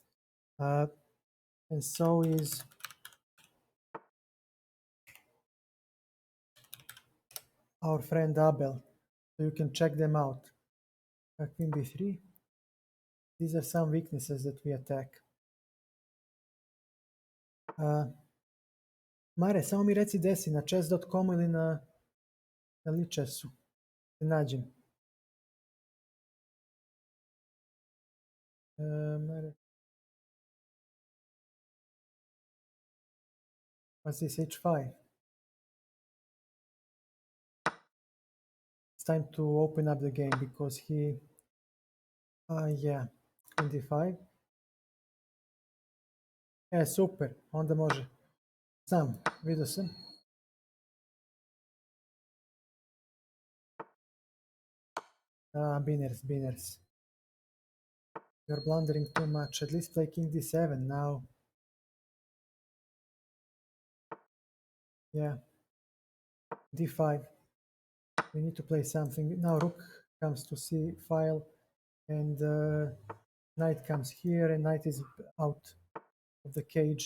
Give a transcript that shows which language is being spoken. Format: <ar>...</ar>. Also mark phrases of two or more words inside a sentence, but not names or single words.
<en>And so is our friend Abel. So you can check them out. Queen B3. These are some weaknesses that we attack.</en> <sr>Mare, samo mi reci gde si, na chess.com ili na Lichessu. Te nađem. Mare.</sr> <en>What's this, H5? It's time to open up the game because he... yeah, Queen D5.</en> <sr>Super, onda može. Znam, vidio sam. Biners.</sr> <en>You're blundering too much. At least play King D7 now. Yeah. D5. We need to play something. Now Rook comes to C file, and Knight comes here, and Knight is out of the cage.</en>